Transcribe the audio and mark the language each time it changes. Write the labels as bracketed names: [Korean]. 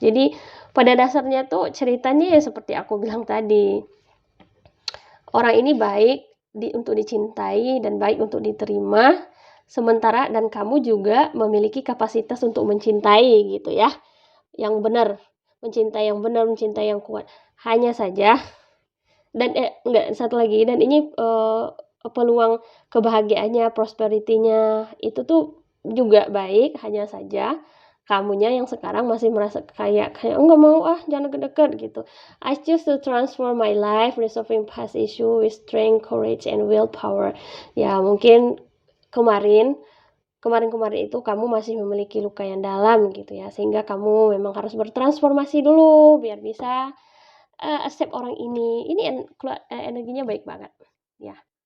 [Indonesian] Jadi pada dasarnya tuh ceritanya ya seperti aku bilang tadi, orang ini baik untuk dicintai dan baik untuk diterima, sementara dan kamu juga memiliki kapasitas untuk mencintai gitu ya, yang benar, mencintai yang benar, mencintai yang kuat. Hanya saja dan enggak, satu lagi, dan ini peluang kebahagiaannya, prosperity-nya itu tuh juga baik, hanya saja kamunya yang sekarang masih merasa kayak enggak mau jangan deket-deket gitu. [English] I choose to transform my life, resolving past issue with strength, courage, and willpower. [Indonesian] Ya mungkin kemarin itu kamu masih memiliki luka yang dalam gitu ya, sehingga kamu memang harus bertransformasi dulu biar bisa accept orang ini energinya baik banget ya.